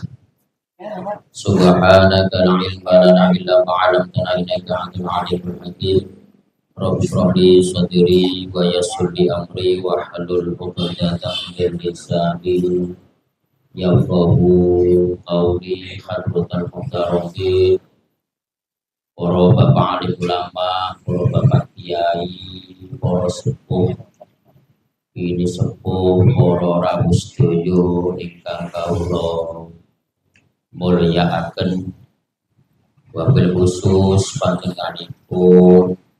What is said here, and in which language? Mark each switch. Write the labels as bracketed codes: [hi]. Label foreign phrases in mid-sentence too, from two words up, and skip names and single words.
[ar] سبحانك لا علم لنا إلا ما علمتنا إنك أنت العليم الحكيم. رب اشرح لي صدري ويسر لي أمري واحلل عقدة من لساني يفقهوا قولي. حضرات المحترمين, [jv] para bapak alim ulama, para bapak kiai, para sepuh ini sepuh, para rawuh sedaya ingkang kawula mulyakaken, [ar] وبالخصوص [jv] panjenenganipun